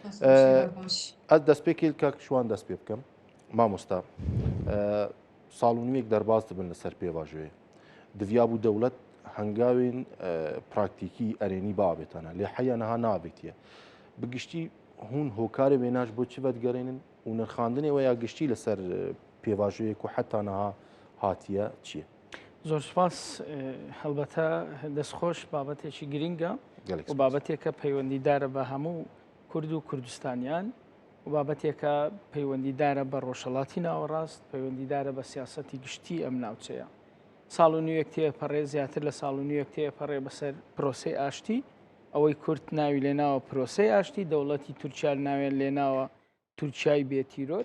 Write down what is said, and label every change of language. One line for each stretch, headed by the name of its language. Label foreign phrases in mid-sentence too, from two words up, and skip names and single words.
Kurdish: Ez destpêkê kak
Turkish: şu an
Kurdish: dest pê bikim. Mamosta salûniyek derbas dibin li ser pêvajoyê. Diviya bû dewlet hengavên praktîkî erênî biavêtane lê heya niha neavêtiye. Bi giştî hûn hokarê wêne ji bo çi vedgerênin û nirxandinê we ya giştî li ser pêvajoyê ku heta niha hatiye çi ye?
Central Kurdish: زۆر سپاس هەڵبەتە دەستخۆش بابەتێکی گرینگە و بابەتێکە پەیوەندیدارە بە هەموو کورد و کوردستانیان و بابەتێکە پەیوەندیدارە بە ڕۆژهەڵاتی ناوەڕاست پەیوەندیدارە بە سیاسەتی گشتی ئەم ناوچەیە. ساڵ و نیوەک تێپەڕێ زیاتر لە ساڵ و نیوەک تێپەڕێ بەسەر پرۆسەی ئاشتی ئەوەی کورد ناوی لێناوە پرۆسەی ئاشتی دەوڵەتی تورکیا ناوێن لێناوە تورکیای بێتیرۆر.